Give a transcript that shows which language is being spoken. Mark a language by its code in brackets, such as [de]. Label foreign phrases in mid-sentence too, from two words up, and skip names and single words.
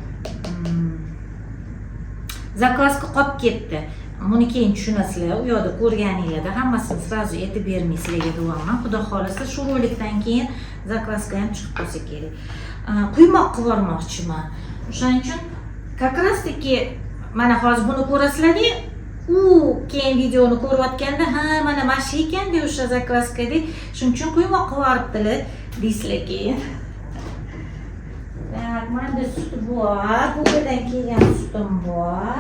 [uz] Zakazka qolib ketdi. Buni keyin tushunasizlar, u yoqda ko'rganinglarda hammasini sразу aytib bermay sizlarga deyapman. Xudo xolasa shu rolikdan keyin zakazka ham chiqib qolsa kerak. Quymoq qilib yubormoqchiman. O'shaning uchun [ru] как раз таки [uz] mana hozir buni ko'rasizlar-da, u keyin videoni ko'rayotganda, ha, mana shu ekan-da o'sha zakazka deb, shuning uchun quymoq qilib yuboribdilar deysizlar keyin. Tak, manda sut bor, bugadan kelgan sutim bor.